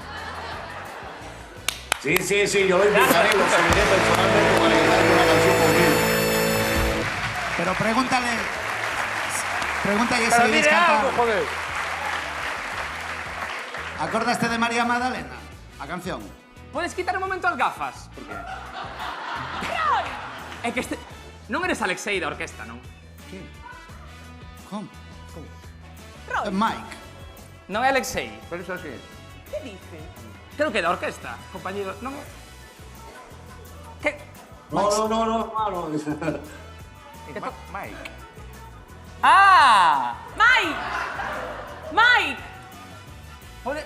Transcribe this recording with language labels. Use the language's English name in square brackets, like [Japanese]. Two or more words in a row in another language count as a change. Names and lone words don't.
[Spanish] Sí, yo lo invitaré, lo seguiré personalmente para que cante una canción conmigo. pero pregúntale si Pero queréis dile cantar. algo, joder. ¿Acordaste de María Magdalena? [Galician] A canción. Podes quitar un momento as gafas? Por que? É que este... Non eres Alexei da orquesta, non? [Spanish] ¿Cómo? Mike. [Galician] Non é Alexei. [Spanish] Pero eso sí. ¿Qué dice? Creo que da orquesta, compañero. [Galician] Non é... Que... [Spanish] No, hermano. Mike. ¡Ah! ¡Mike! ¡Mike! [Galician] Pode...